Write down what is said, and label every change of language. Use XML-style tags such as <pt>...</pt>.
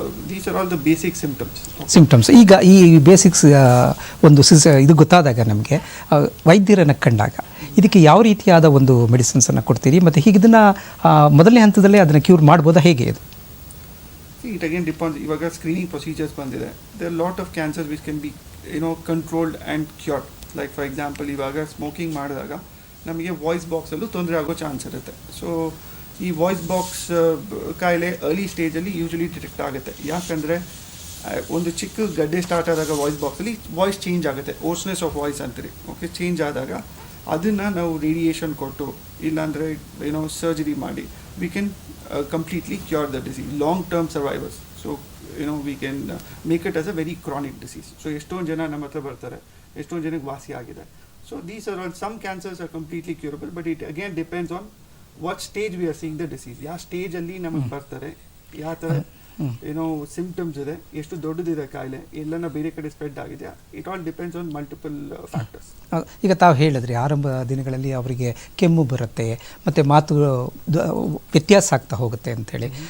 <en>These are all the basic symptoms.</en> <kn>ಈಗ ಈ basics ಒಂದು ಇದು ಗೊತ್ತಾದಾಗ ನಮಗೆ ವೈದ್ಯರನ್ನು ಕಂಡಾಗ ಇದಕ್ಕೆ ಯಾವ ರೀತಿಯಾದ ಒಂದು ಮೆಡಿಸಿನ್ಸನ್ನು ಕೊಡ್ತೀರಿ, ಮತ್ತು ಹೀಗೆ ಇದನ್ನು ಮೊದಲನೇ ಹಂತದಲ್ಲೇ ಅದನ್ನು ಕ್ಯೂರ್ ಮಾಡ್ಬೋದಾ, ಹೇಗೆ ಇದು?</kn> <en>It again depends.</en> <kn>ಇವಾಗ ಸ್ಕ್ರೀನಿಂಗ್ ಪ್ರೊಸೀಜರ್ಸ್ ಬಂದಿದೆ.</kn> <en>there are lot of cancers which can be controlled and cured. like for example</en> <kn>ಇವಾಗ ಸ್ಮೋಕಿಂಗ್ ಮಾಡಿದಾಗ ನಮಗೆ ವಾಯ್ಸ್ ಬಾಕ್ಸಲ್ಲೂ ತೊಂದರೆ ಆಗೋ ಚಾನ್ಸ್ ಇರುತ್ತೆ. ಸೊ ಈ ವಾಯ್ಸ್ ಬಾಕ್ಸ್ ಕಾಯಿಲೆ ಅರ್ಲಿ ಸ್ಟೇಜಲ್ಲಿ ಯೂಶಲಿ ಡಿಟೆಕ್ಟ್ ಆಗುತ್ತೆ. ಯಾಕಂದರೆ ಒಂದು ಚಿಕ್ಕ ಗಡ್ಡೆ ಸ್ಟಾರ್ಟ್ ಆದಾಗ ವಾಯ್ಸ್ ಬಾಕ್ಸಲ್ಲಿ ವಾಯ್ಸ್ ಚೇಂಜ್ ಆಗುತ್ತೆ, ಓರ್ಸ್ನೆಸ್ ಆಫ್ ವಾಯ್ಸ್ ಅಂತೀರಿ, ಓಕೆ. ಚೇಂಜ್ ಆದಾಗ ಅದನ್ನು ನಾವು ರೇಡಿಯೇಷನ್ ಕೊಟ್ಟು, ಇಲ್ಲಾಂದರೆ ಸರ್ಜರಿ ಮಾಡಿ</kn> <en>we can completely cure the disease, long term survivors. So we can make it as a very chronic disease.</en> <kn>So ಎಷ್ಟೊಂದು ಜನ ನಮ್ಮ ಹತ್ರ ಬರ್ತಾರೆ, ಎಷ್ಟೊಂದು ಜನಕ್ಕೆ ವಾಸಿ ಆಗಿದೆ.</kn> <en>So these are all, some cancers are completely curable, but it again depends on what stage we are seeing the disease.</en> <kn>ಯಾವ ಸ್ಟೇಜಲ್ಲಿ ನಮಗೆ ಬರ್ತಾರೆ, ಯಾವ ಥರ ಸಿಂಪ್ಟಮ್ಸ್ ಇದೆ, ಎಷ್ಟು ದೊಡ್ಡದಿದೆ ಕಾಯಿಲೆ, ಎಲ್ಲನ ಬೇರೆ ಕಡೆ ಸ್ಪ್ರೆಡ್ ಆಗಿದೆ.</kn> <en>It all depends on multiple factors.</en> <kn>ಈಗ ತಾವು ಹೇಳಿದ್ರಿ, ಆರಂಭ ದಿನಗಳಲ್ಲಿ ಅವರಿಗೆ ಕೆಮ್ಮು ಬರುತ್ತೆ ಮತ್ತು ಮಾತು ವ್ಯತ್ಯಾಸ ಆಗ್ತಾ ಹೋಗುತ್ತೆ ಅಂಥೇಳಿ.</kn>